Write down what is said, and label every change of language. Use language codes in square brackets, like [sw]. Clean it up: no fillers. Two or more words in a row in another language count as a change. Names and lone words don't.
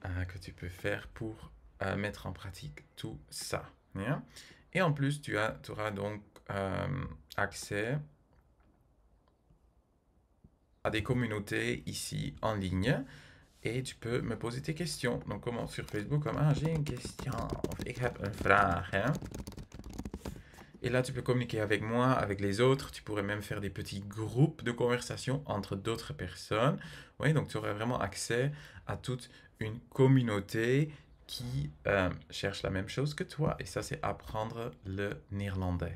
[fr] que tu peux faire pour mettre en pratique tout ça. Bien. Et en plus, tu auras donc accès à des communautés ici en ligne et tu peux me poser tes questions. Donc, comment sur Facebook, comme j'ai une question, [nl] of ik heb een vraag. [fr] Hein? Et là, tu peux communiquer avec moi, avec les autres. Tu pourrais même faire des petits groupes de conversation entre d'autres personnes. Oui, donc tu aurais vraiment accès à toute une communauté qui cherche la même chose que toi. Et ça, c'est apprendre le néerlandais.